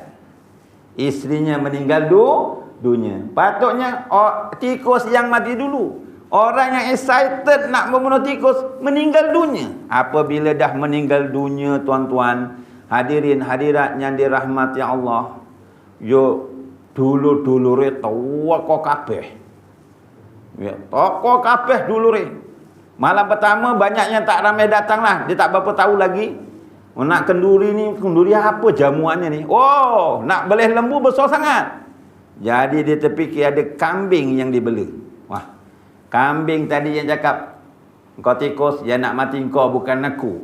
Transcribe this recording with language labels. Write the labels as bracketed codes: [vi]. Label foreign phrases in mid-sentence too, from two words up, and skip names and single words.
[ms] Isterinya meninggal dunia. Patutnya tikus yang mati dulu. Orang yang excited nak membunuh tikus meninggal dunia. Apabila dah meninggal dunia, tuan-tuan hadirin hadirat yang dirahmati Allah, [jv] yo dulu-dulure toko kabeh. Ya, toko kabeh dulure. [ms] Malam pertama banyak yang tak ramai datang lah. Dia tak berapa tahu lagi. Nak kenduri ni, kenduri apa jamuannya ni? Oh, nak belih lembu besar sangat. Jadi dia terfikir ada kambing yang dibela. Wah, kambing tadi yang cakap, kau tikus, yang nak mati kau bukan aku.